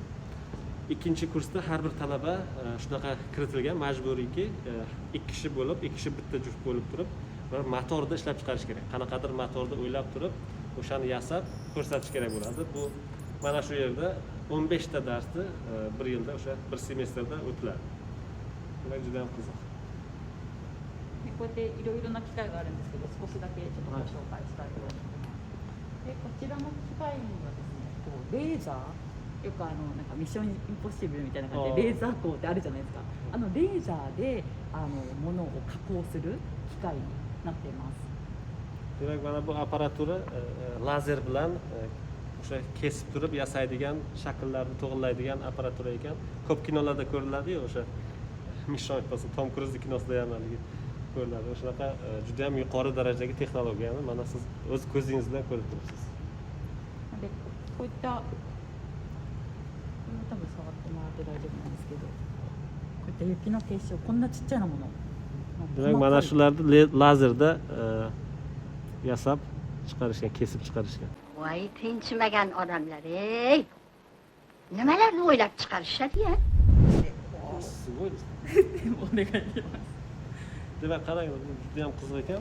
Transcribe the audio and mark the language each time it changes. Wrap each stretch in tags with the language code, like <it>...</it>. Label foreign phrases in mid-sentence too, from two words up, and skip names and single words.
<uz>Ikkinchi kursda har bir talaba shunaqa kiritilgan, majburiyki, ikki kishi bo'lib, ikki kishi bitta juft bo'lib turib, bir motorni ishlab chiqarish kerak. Qanaqadir motorni o'ylab turib, o'shani yasab ko'rsatish kerak bo'ladi. Bu mana shu yerda 15 ta darsni bir yilda, o'sha bir semestrda o'tiladi. Demak, juda ham qiziq.</uz> <ja>こうやっていろいろな機械があるんですけど、少しだけちょっとご紹介したいと思います。で、こちらの機械にはですね、こうレーザー、よくなんかミッションインポッシブルみたいな感じでレーザー光ってあるじゃないですか。レーザーで物を加工する機械になっています。</ja> <uz>Demak, mana bu apparatura lazer bilan o'sha kesib turib yasaydigan, shakllarni to'g'irlaydigan apparatura ekan. Ko'p kinolarda ko'riladi-yu, o'sha Mission Impossible, Tom Cruise kinosida ham haligi ko'riladi. O'shanaqa juda ham yuqori darajadagi texnologiyani mana siz o'z ko'zingiz bilan ko'rib turibsiz.</uz> <ja>で、こういった多分触ってもらって大丈夫なんですけど、こういった雪の結晶、こんなちっちゃなもの。</ja> <uz>Demak, mana shularni lazerda yasab chiqarishgan, kesib chiqarishgan. Voy, tinchimagan odamlar, ey. Nimalarni o'ylab chiqarishadi-ya? Demak, qarang, bu juda ham qiziq ekan.</uz>